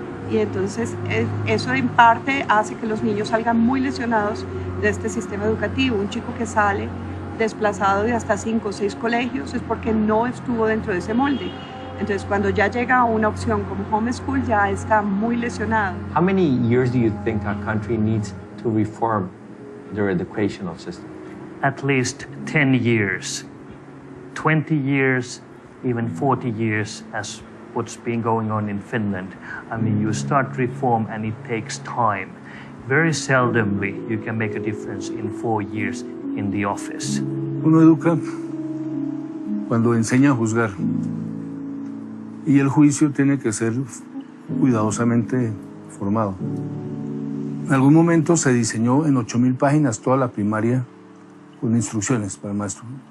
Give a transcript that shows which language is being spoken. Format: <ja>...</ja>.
<es>Y entonces eso en parte hace que los niños salgan muy lesionados de este sistema educativo. Un chico que sale desplazado de hasta 5 o 6 colegios es porque no estuvo dentro de ese molde. Entonces, cuando ya llega a una opción como homeschool, ya está muy lesionado.</es> <en>How many years do you think our country needs to reform their educational system? At least 10 years, 20 years, even 40 years, as what's been going on in Finland. I mean, you start reform and it takes time. Very seldomly you can make a difference in 4 years in the office.</en> <es>Uno educa cuando enseña a juzgar. Y el juicio tiene que ser cuidadosamente formado. En algún momento se diseñó en 8.000 páginas toda la primaria con instrucciones para el maestro.</es>